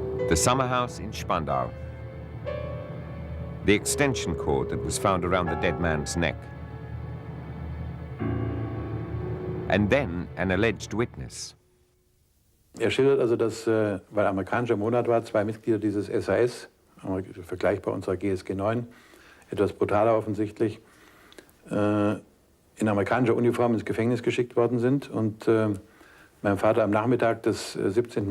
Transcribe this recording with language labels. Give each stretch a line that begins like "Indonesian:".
English: The summer house in Spandau. The extension cord that was found around the dead man's neck. And then an alleged witness.
German: Schildert also, dass, weil amerikanischer Monat war, 2 Mitglieder dieses SAS, vergleichbar unserer GSG 9, etwas brutaler offensichtlich, in amerikanischer Uniform ins Gefängnis geschickt worden sind und meinem Vater am Nachmittag des 17.